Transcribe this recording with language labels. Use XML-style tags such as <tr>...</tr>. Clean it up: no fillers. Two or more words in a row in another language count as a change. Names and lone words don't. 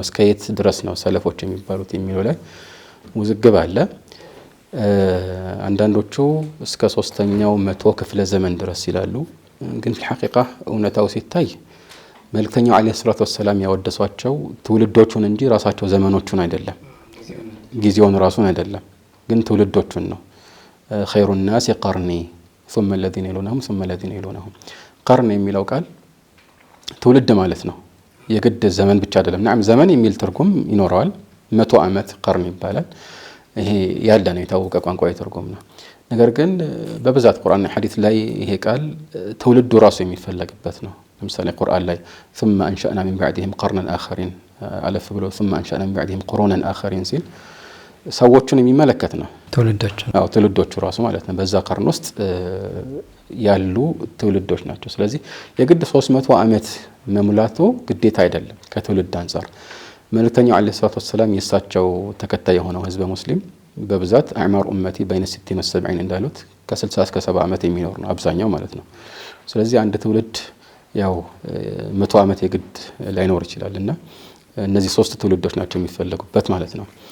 <am>እስከ የት ድረስ ነው ሰለፎች የሚባሉት የሚለው ላይ ውዝግብ አለ። አንዳንዶቹ እስከ 3ኛው መቶ ክፍለ ዘመን ድረስ ይላሉ። ግን በሐቂቃ እውነታው ሲታይ መልእክተኛው</am> <ar>عليه الصلاة والسلام</ar> <am>ያወደሷቸው ትውልዶቹን እንጂ ራሳቸው ዘመኖቹን አይደለም፣ ጊዜውን ራሱን አይደለም፣ ግን ትውልዶቹን ነው።</am> <ar>خير الناس قرني ثم الذين يلونهم ثم الذين يلونهم.</ar> <am>قرن የሚለው ቃል ትውልድ ማለት ነው። የግድ ዘመን ብቻ አይደለም። نعم ዘመን የሚል ትርጉም ይኖረዋል። 100 ዓመት قرن ይባላል። ይሄ ያለ ነው፣ የታወቀ ቋንቋዊ ትርጉም ነው። ነገር ግን በብዛት ቁርአን ሐዲስ ላይ ይሄ ቃል ትውልዱ ራሱ የሚፈለግበት ነው። ለምሳሌ ቁርአን ላይ</am> <ar>ثم انشأنا من بعدهم قرنا آخرين</ar> <am>አለፍ ብሎ</am> <ar>ثم انشأنا من بعدهم قرونا آخرين</ar> <am>ሲል ሰዎችን የሚመለከት ነው። ትውልዶቹ ራሱ ማለት ነው። በዛ ቀርን ውስጥ ያሉ ትውልዶች ናቸው። ስለዚህ የግድ 300 ዓመት መሙላቱ ግዴታ አይደለም ከትውልድ አንፃር። መልእክተኛው</am> <ar>عليه الصلاة والسلام</ar> <am>የሳቸው ተከታይ የሆነው ህዝበ ሙስሊም በብዛት</am> <ar>أعمار أمتي بين 60 و70</ar> <am>እንዳሉት ከ60 እስከ 70 ዓመት የሚኖር ነው አብዛኛው ማለት ነው። ስለዚህ አንድ ትውልድ ያው 100 ዓመት የግድ ላይኖር ይችላልና እነዚህ 3 ትውልዶች ናቸው የሚፈልጉበት ማለት ነው።</am>